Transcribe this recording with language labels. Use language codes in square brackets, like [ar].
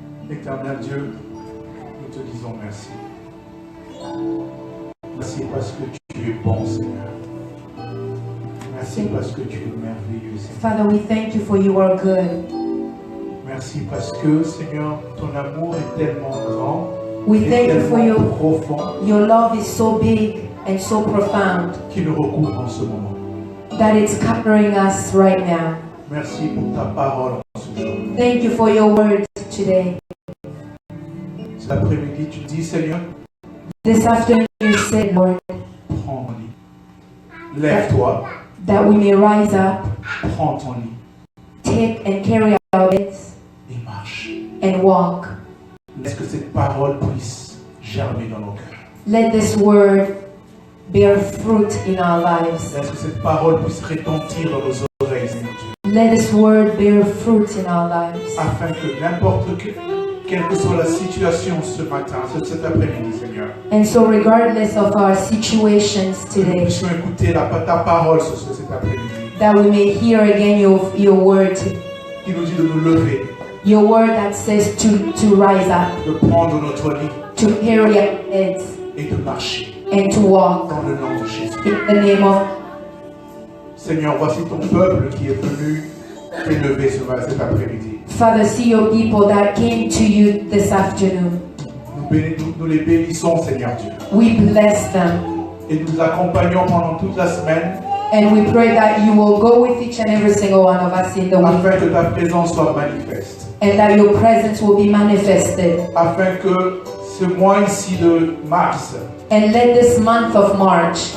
[fr] Éternel Dieu, nous te disons merci. Merci parce que tu es bon, Seigneur. Merci parce que tu es merveilleux, Seigneur. [en] Father, we thank you for you are good. [fr] Merci parce que, Seigneur, ton amour est tellement grand, [en] We [fr] et [en] thank you for [fr] tellement profond, [en] your love is so big and so profound [fr] qui nous recouvre en ce moment. [en] that it's covering us right now. [fr] Merci pour ta parole en ce jour. [en] Thank you for your word today. [fr] Cet après-midi, tu dis, Seigneur, [en] This afternoon you said, Lord, [fr] prends ton lit. Lève-toi, [en] that we may rise up, [fr] prends ton lit [en] take and carry our beds [fr] et marche. [en] and walk. [fr] Laisse que cette parole puisse germer dans nos cœurs. [en] Let this word bear fruit in our lives. [fr] Laisse que cette parole puisse retentir dans nos oreilles, Seigneur Dieu. [en] Let this word bear fruit in our lives. [fr] Afin que n'importe quelle que soit la situation ce matin, cet après-midi, Seigneur, [en] And so, regardless of our situations [fr] que nous [en] today, [fr] puissions écouter ta parole cet après-midi, [en] that we may hear again your word, [fr] qui nous dit de nous lever, [en] your word that says to rise up, [fr] de prendre notre lit [en] to carry our heads, [fr] et de marcher [en] and to walk [fr] dans le nom de Jésus. [en] in the name of. [fr] Seigneur, voici ton peuple qui est venu t'élever cet après-midi. [en] Father, see your people that came to you this afternoon. [fr] Nous les bénissons, Seigneur Dieu. [en] We bless them. [fr] Et nous accompagnons pendant toute la semaine [en] And we pray that you will go with each and every single one of us in the week, [fr] afin que ta présence soit manifeste. [en] and that your presence will be manifested. [fr] Afin que ce mois ici de mars, [en] And let this month of March,